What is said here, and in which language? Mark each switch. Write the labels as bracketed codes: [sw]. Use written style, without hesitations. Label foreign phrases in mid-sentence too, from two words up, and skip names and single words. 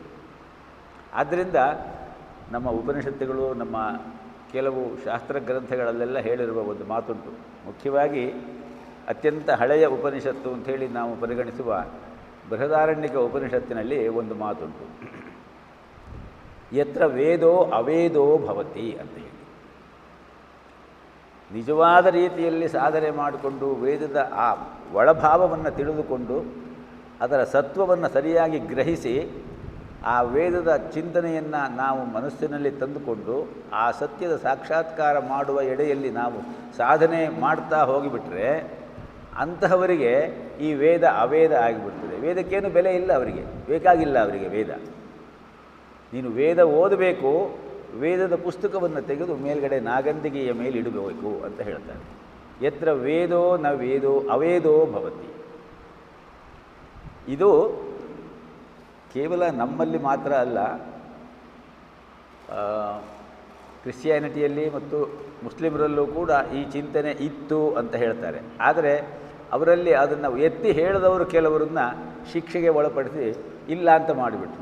[kn] ಆದ್ದರಿಂದ ನಮ್ಮ ಉಪನಿಷತ್ತುಗಳು, ನಮ್ಮ ಕೆಲವು ಶಾಸ್ತ್ರ ಗ್ರಂಥಗಳಲ್ಲೆಲ್ಲ ಹೇಳಿರುವ ಒಂದು ಮಾತುಂಟು. ಮುಖ್ಯವಾಗಿ ಅತ್ಯಂತ ಹಳೆಯ ಉಪನಿಷತ್ತು ಅಂಥೇಳಿ ನಾವು ಪರಿಗಣಿಸುವ ಬೃಹದಾರಣ್ಯಕ ಉಪನಿಷತ್ತಿನಲ್ಲಿ ಒಂದು ಮಾತುಂಟು, [sa] ಯತ್ರ ವೇದೋ ಅವೇದೋ ಭವತಿ [kn] ಅಂತ ಹೇಳಿ. ನಿಜವಾದ ರೀತಿಯಲ್ಲಿ ಸಾಧನೆ ಮಾಡಿಕೊಂಡು ವೇದದ ಆ ಒಳಭಾವವನ್ನು ತಿಳಿದುಕೊಂಡು ಅದರ ಸತ್ವವನ್ನು ಸರಿಯಾಗಿ ಗ್ರಹಿಸಿ ಆ ವೇದದ ಚಿಂತನೆಯನ್ನು ನಾವು ಮನಸ್ಸಿನಲ್ಲಿ ತಂದುಕೊಂಡು ಆ ಸತ್ಯದ ಸಾಕ್ಷಾತ್ಕಾರ ಮಾಡುವ ಎಡೆಯಲ್ಲಿ ನಾವು ಸಾಧನೆ ಮಾಡ್ತಾ ಹೋಗಿಬಿಟ್ರೆ ಅಂತಹವರಿಗೆ ಈ ವೇದ ಅವೇದ ಆಗಿಬಿಡ್ತದೆ. ವೇದಕ್ಕೇನು ಬೆಲೆ ಇಲ್ಲ, ಅವರಿಗೆ ಬೇಕಾಗಿಲ್ಲ. ಅವರಿಗೆ ವೇದ, ನೀನು ವೇದ ಓದಬೇಕು, ವೇದದ ಪುಸ್ತಕವನ್ನು ತೆಗೆದು ಮೇಲ್ಗಡೆ ನಾಗಂದಿಗೆಯ ಮೇಲೆ ಇಡಬೇಕು ಅಂತ ಹೇಳ್ತಾರೆ. [sa] ಯತ್ರ ವೇದೋ ನ ವೇದೋ ಅವೇದೋ ಭವತಿ. [kn] ಇದು ಕೇವಲ ನಮ್ಮಲ್ಲಿ ಮಾತ್ರ ಅಲ್ಲ, ಕ್ರಿಶ್ಚಿಯಾನಿಟಿಯಲ್ಲಿ ಮತ್ತು ಮುಸ್ಲಿಮರಲ್ಲೂ ಕೂಡ ಈ ಚಿಂತನೆ ಇತ್ತು ಅಂತ ಹೇಳ್ತಾರೆ. ಆದರೆ ಅವರಲ್ಲಿ ಅದನ್ನು ಎತ್ತಿ ಹೇಳಿದವರು ಕೆಲವರನ್ನ ಶಿಕ್ಷೆಗೆ ಒಳಪಡಿಸಿ ಇಲ್ಲ ಅಂತ ಮಾಡಿಬಿಟ್ರು.